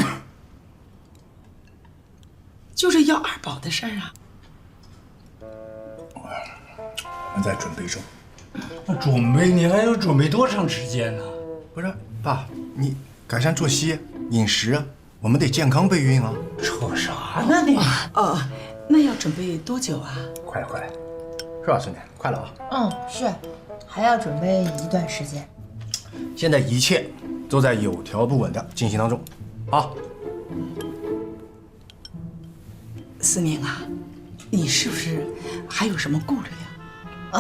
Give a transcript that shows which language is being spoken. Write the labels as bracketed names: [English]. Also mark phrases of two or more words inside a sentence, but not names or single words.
[Chinese] 就是要二寶的事兒啊。我們在準備中。準備？你還要準備多長時間呢？不是，爸，你改善作息、飲食啊，我們得健康備孕啊。扯啥呢你？哦，那要準備多久啊？快了，是吧，孫女？快了啊。嗯，是，還要準備一段時間。現在一切都在有條不紊的進行當中，啊。思寧啊，你是不是還有什麼顧慮呀？